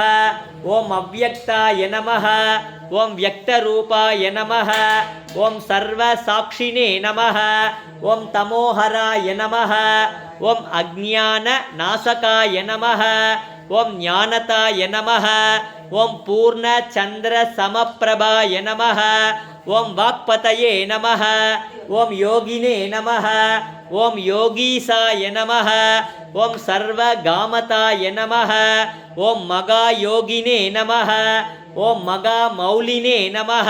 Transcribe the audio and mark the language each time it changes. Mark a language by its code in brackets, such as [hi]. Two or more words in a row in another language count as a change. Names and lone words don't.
[sa] ಓಂ ಅವ್ಯಕ್ತಾಯ ನಮಃ. ಓಂ ವ್ಯಕ್ತರೂಪಾಯ ನಮಃ. ಓಂ ಸರ್ವಸಾಕ್ಷಿಣೇ ನಮಃ. ಓಂ ತಮೋಹರಾಯ ನಮಃ. ಓಂ ಅಜ್ಞಾನ ನಾಶಕಾಯ ನಮಃ. ಓಂ ಜ್ಞಾನತಾಯ ನಮಃ. ಓಂ ಪೂರ್ಣ ಚಂದ್ರ ಸಮಪ್ರಭಾಯ ನಮಃ. ಓಂ ವಾಕ್ಪತಯೇ ನಮಃ. ಓಂ ಯೋಗಿನೇ ನಮಃ. ಓಂ ಯೋಗೀಸಾಯ ನಮಃ. ಓಂ ಸರ್ವಗಾಮತಾಯ ನಮಃ. ಓಂ ಮಗಾಯೋಗಿನೇ ನಮಃ. ಓಂ ಮಗಾಮೌಲಿನೇ ನಮಃ.